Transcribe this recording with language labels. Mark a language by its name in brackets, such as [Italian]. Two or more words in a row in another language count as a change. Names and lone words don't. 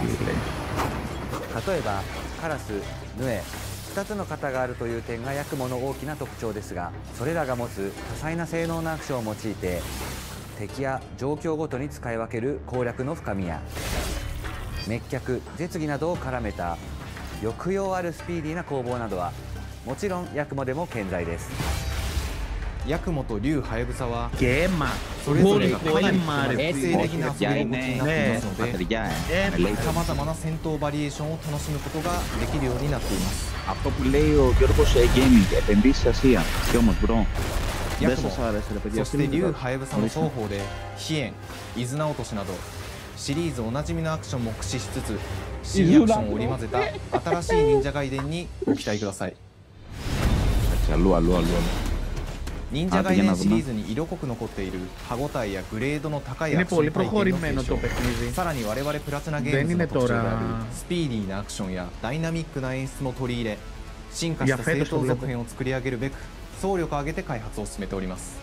[Japanese] 例えばカラス、ヌエ、2つの型があるという点がヤクモの大きな特徴ですが、それらが持つ多彩な性能のアクションを用いて敵や状況ごとに使い分ける攻略の深みや、滅却、絶技などを絡めた抑揚あるスピーディーな攻防などはもちろんヤクモでも健在です。ヤクモと竜ハヤブサはそれぞれがかなり個性的な遊び心地になっていますので、さまざまな戦闘バリエーションを楽しむことができるようになっています。 [Greek] Αυτό που λέει ο Γιώργος Gaming, επενδύσεις Ασία. Και όμως, bro, [Japanese] ヤクモ、そして竜ハヤブサの双方で飛燕、伊豆直俊などシリーズおなじみのアクションも駆使しつつ、新アクションを織り交ぜた新しい忍者ガイデンにご期待ください。忍者ガイデンシリーズに色濃く残っている歯ごたえやグレードの高いアクション体験の継承、さらに我々プラチナゲームズの特徴であるスピーディーなアクションやダイナミックな演出も取り入れ、進化した正当続編を作り上げるべく総力を挙げて開発を進めております。